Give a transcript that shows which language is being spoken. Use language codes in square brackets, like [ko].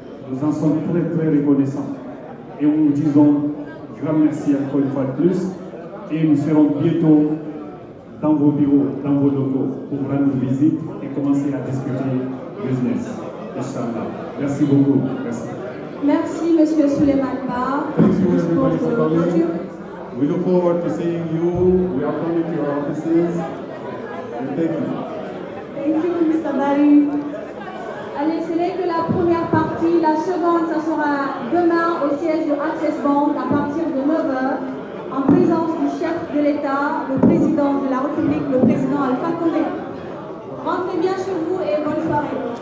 [fr] Nous en sommes très très reconnaissants. Et nous vous disons grand merci encore une fois de plus. Et nous serons bientôt dans vos bureaux, dans vos locaux, pour rendre visite et commencer à discuter business. Inch'Allah. Merci beaucoup. Merci. Merci, monsieur Souleymane Ba. [en] Thank you everybody for coming. We look forward to seeing you. We are coming to your offices. And thank you. Thank you, Mr. Barry. [fr] Allez, ce n'est que la première partie. La seconde, ça sera demain au siège de Access Bank à partir de 9h. En présence du chef de l'État, le président de la République, le président Alpha Condé. Rentrez bien chez vous et bonne soirée.